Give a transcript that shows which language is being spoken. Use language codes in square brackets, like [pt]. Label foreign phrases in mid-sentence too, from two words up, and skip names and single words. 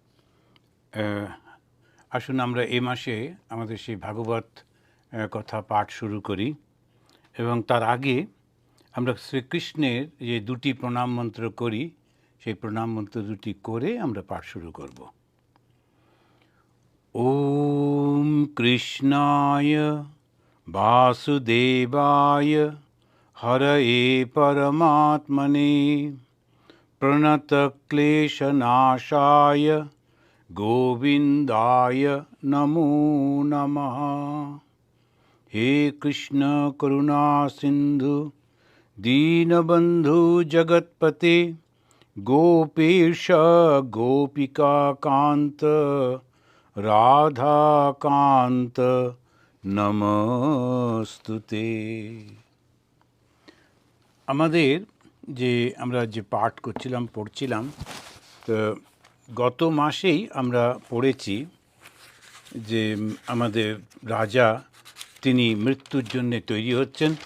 [bn] আসুন আমরা এ মাসে আমাদের সেই ভাগবত কথা পাঠ শুরু করি এবং তার আগে আমরা শ্রীকৃষ্ণের যে দুটি প্রণাম মন্ত্র করি, সেই প্রণাম মন্ত্র দুটি করে আমরা পাঠ শুরু করব। [sa] ওম কৃষ্ণায় বাসুদেবায় হরয়ে পরমাত্মনে प्रणतक्लेशनाशाय गोविन्दाय नमो नमः। हे कृष्ण करुणा सिन्धु दीनबन्धु जगत्पते गोपेश गोपिकान्त राधाकान्त नमस्तुते। [bn] আমাদের যে আমরা যে পাঠ পড়ছিলাম, তো গত মাসেই আমরা পড়েছি যে আমাদের রাজা তিনি মৃত্যুর জন্যে তৈরি হচ্ছেন।